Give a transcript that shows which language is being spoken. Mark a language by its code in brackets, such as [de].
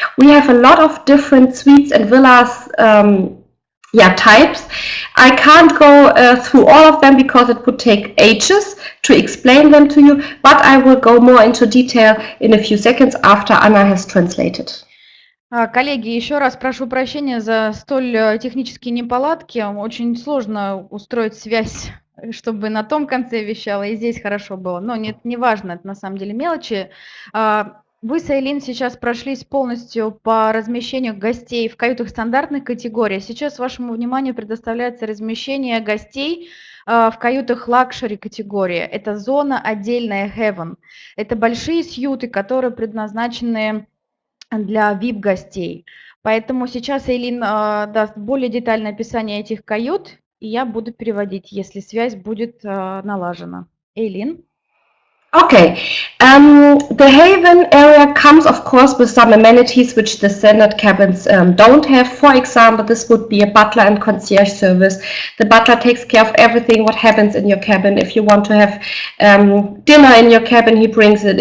[en] We have a lot of different suites and villas types. I can't go through all of them because it would take ages to explain them to you, but I will go more into detail in a few seconds after Anna has translated. [ru] Коллеги, еще раз прошу прощения за столь технические неполадки. Очень сложно устроить связь, чтобы на том конце вещала, и здесь хорошо было. Но нет, не важно, это на самом деле мелочи. Вы с Эйлин сейчас прошлись полностью по размещению гостей в каютах стандартных категорий. Сейчас вашему вниманию предоставляется размещение гостей в каютах лакшери категории. Это зона отдельная Heaven. Это большие сьюты, которые предназначены для VIP-гостей. Поэтому сейчас Эйлин даст более детальное описание этих кают, и я буду переводить, если связь будет налажена. Эйлин? [en] Okay, the Haven area comes, of course, with some amenities which the standard cabins don't have. For example, this would be a butler and concierge service. The butler takes care of everything what happens in your cabin. If you want to have dinner in your cabin, he brings it.